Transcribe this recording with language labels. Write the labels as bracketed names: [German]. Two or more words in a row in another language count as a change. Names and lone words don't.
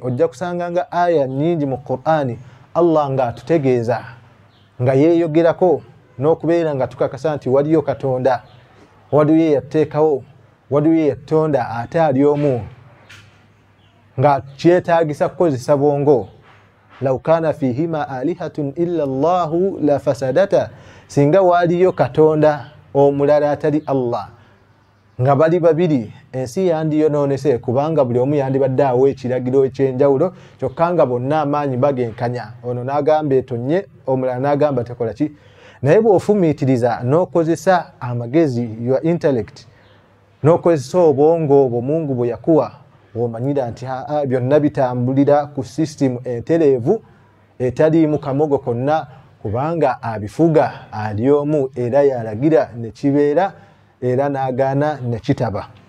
[Ganda] Ojja kusanga nga aya nyingi mu Qur'ani Allah nga atutegeeza, nga yeeyogerako n'okubeera nga tukakasa nti waliyo Katonda, waliyo yateekawo, waliyo yatonda ate ali omu, nga kyetaagisa kukozesa bwongo. [Arabic] لو كان فيهما آلهة إلا الله لفسدتا, [Ganda] singa waliyo Katonda omulala atali Allah nga bali babiri, ensi yandiyonoonese, kubanga buli omu yandibadde awa ekiragiro ekyenjawulo, kyokka nga bonna amaanyi bagenkanya. Ono n'agamba etonye, omulala n'agamba tekola ki. Naye bw'ofumiitiriza n'okozesa amagezi, [English] your intellect, [Ganda] n'okozesa obwongo obwo Mungu bwe yakuwa, omanyira nti byonna bitambulira ku system entereevu etaliimu kamogo konna, kubanga abifuga ali omu era yalagira ne kibeera era n'agaana ne kitaba.